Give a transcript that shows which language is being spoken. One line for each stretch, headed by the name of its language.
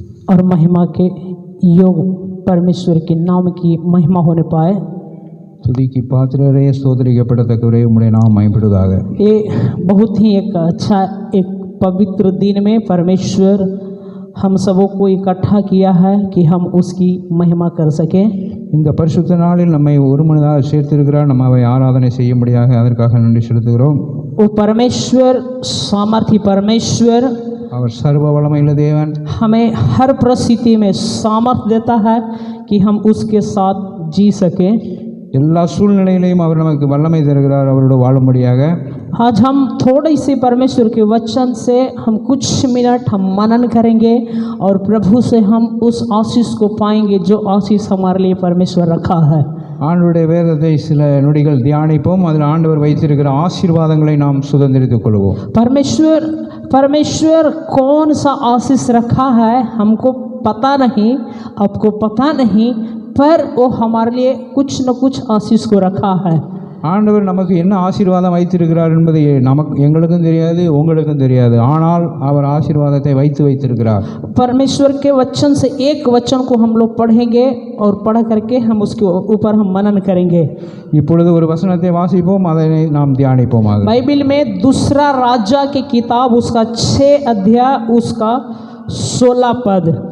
Hindi: और महिमा के योग परमेश्वर के नाम की महिमा होने पाए.
Tamil: துதிக்கு பாத்திரரே, ஸ்தோத்திரிக்கப்படத்தக்கவரே, உம்முடைய நாமம் மகிமைப்படுவதாக.
Hindi: ये बहुत ही एक अच्छा एक पवित्र दिन में परमेश्वर हम सबों को इकट्ठा किया है कि हम उसकी महिमा कर सकें.
Tamil: இந்த பரிசுத்த நாளில் நம்மை ஒருமனதாக சேர்த்திருக்கிறார். நம்ம அவை ஆராதனை செய்யும்படியாக அதற்காக நன்றி செலுத்துகிறோம்.
Hindi: वो परमेश्वर सामर्थी परमेश्वर
Tamil: அவர் சர்வ வல்லமையுள்ள தேவன்.
Hindi: हमें हर परिस्थिति में सामर्थ देता है कि हम उसके साथ जी सकें.
Tamil: எல்லா சூழ்நிலையிலையும் அவர் நமக்கு வல்லமை தருகிறார் அவரோடு வாழும்படியாக.
Hindi: आज हम थोड़ी सी परमेश्वर के वचन से हम कुछ मिनट हम मनन करेंगे और प्रभु से हम उस आशीष को पाएंगे जो आशीष हमारे लिए परमेश्वर रखा है.
Tamil: ஆண்டவருடைய வேதத்தை சில நொடிகள் தியானிப்போம். அதில் ஆண்டவர் வைத்திருக்கிற ஆசீர்வாதங்களை நாம் சுதந்திரித்துக் கொள்வோம்.
Hindi: परमेश्वर कौन सा आशीष रखा है हमको पता नहीं, आपको पता नहीं, पर वो हमारे लिए कुछ न कुछ आशीष को रखा है।
Tamil: ஆண்டவர் நமக்கு என்ன ஆசீர்வாதம் வைத்திருக்கிறார் என்பது எங்களுக்கும் தெரியாது, உங்களுக்கும் தெரியாது. ஆனால் அவர் ஆசீர்வாதத்தை வைத்திருக்கிறார்.
Hindi: परमेश्वर के वचन से एक वचन को हम लोग पढ़ेंगे और पढ़ करके हम उसके ऊपर हम मनन करेंगे।
Tamil: இப்பொழுது ஒரு வசனத்தை வாசிப்போம், அதனை நாம் தியானிப்போமாக.
Hindi: बाइबल में दूसरा राजा की किताब उसका 6 अध्याय उसका 16 पद।